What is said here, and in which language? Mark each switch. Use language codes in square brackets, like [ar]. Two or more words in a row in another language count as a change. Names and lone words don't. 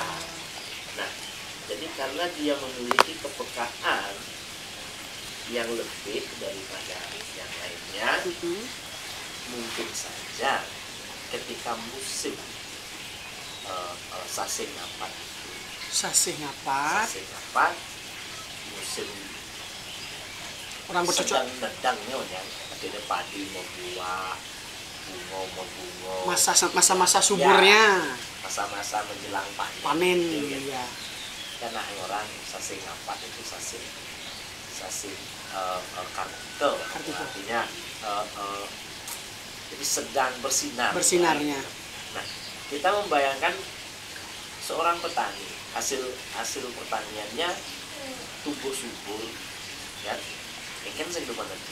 [id] Nah, jadi karena dia memiliki kepekaan yang lebih daripada yang lainnya, mungkin saja ketika musim sasih ngapat, musim orang bercocok sedang nedangnya ya, akhirnya padi mau buah, bunga, masa-masa suburnya, masa-masa menjelang panen gitu, ya. Karena orang sasih ngapat itu sasih kartikel, artinya jadi sedang bersinarnya. Nah, kita membayangkan seorang petani, hasil pertaniannya tumbuh subur, ya, kan sehidupan nanti.